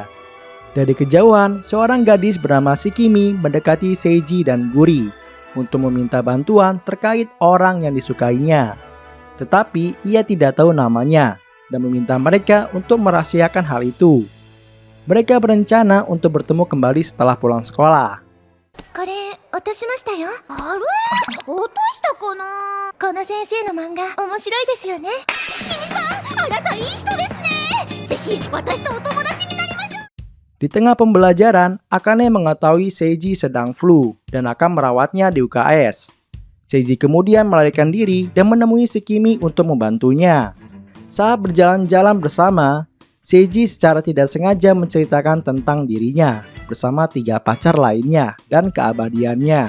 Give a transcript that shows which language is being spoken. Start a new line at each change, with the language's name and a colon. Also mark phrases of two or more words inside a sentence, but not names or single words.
Indonesian: Dari kejauhan, seorang gadis bernama Shikimi mendekati Seiji dan Guri untuk meminta bantuan terkait orang yang disukainya. Tetapi ia tidak tahu namanya dan meminta mereka untuk merahasiakan hal itu. Mereka berencana untuk bertemu kembali setelah pulang sekolah.
Japanese: これ落としましたよ。あれ落としたかな。この先生の漫画面白いですよね。しきみさん、あなたいい人ですね。ぜひ私とお友達になりましょう。
Indonesian: Di tengah pembelajaran, Akane mengetahui Seiji sedang flu dan akan merawatnya di UKS. Seiji kemudian melarikan diri dan menemui Shikimi untuk membantunya. Saat berjalan-jalan bersama, Seiji secara tidak sengaja menceritakan tentang dirinya bersama 3 pacar lainnya dan keabadiannya.